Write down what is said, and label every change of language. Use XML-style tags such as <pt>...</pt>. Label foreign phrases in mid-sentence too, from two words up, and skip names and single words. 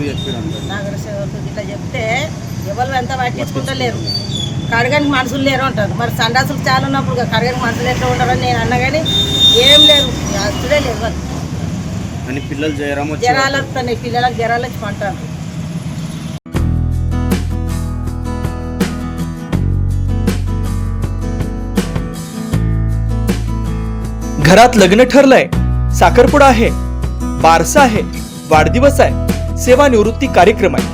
<te>ఇట్లా చెప్తే ఎవరు ఎంత పట్టించుకుంటలేరు. కడగానికి మనుషులు లేరు అంటారు. మరి సండాసులు చాలా ఉన్నప్పుడు కడగానికి మనుషులు ఎట్లా ఉంటారని నేను అన్నా, కానీ ఏం లేరు, అసలే లేరు. జ్వరాలు వస్తున్నాయి, పిల్లలకు జ్వరాలు వచ్చి పంటారు.</te> <mr>घरात लग्न ठरलंय, साखरपुडा आहे, बारसा आहे, वाढदिवस आहे, सेवानिवृत्ती कार्यक्रम आहे.</mr>